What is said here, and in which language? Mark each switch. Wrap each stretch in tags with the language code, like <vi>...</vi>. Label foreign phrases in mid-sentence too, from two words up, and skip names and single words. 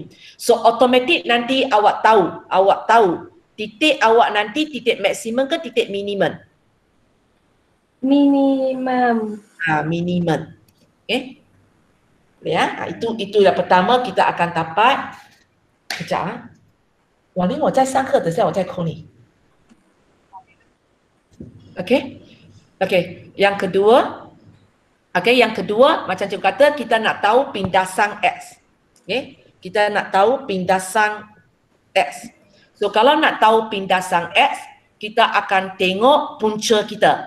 <ms>So automatik nanti awak tahu titik awak nanti titik maksimum ke titik minimum? Minimum. Minimum. Okay. Ya, itu yang pertama kita akan dapat. Kejap.</ms> <zh>婉玲，我在上课，等下我再 call 你。Okay.</zh> <ms>Okay. Yang kedua, macam cikgu kata, kita nak tahu pindasan X. Okay. Kita nak tahu pindasan X. So kalau nak tahu pindasan X, kita akan tengok punca kita.</ms>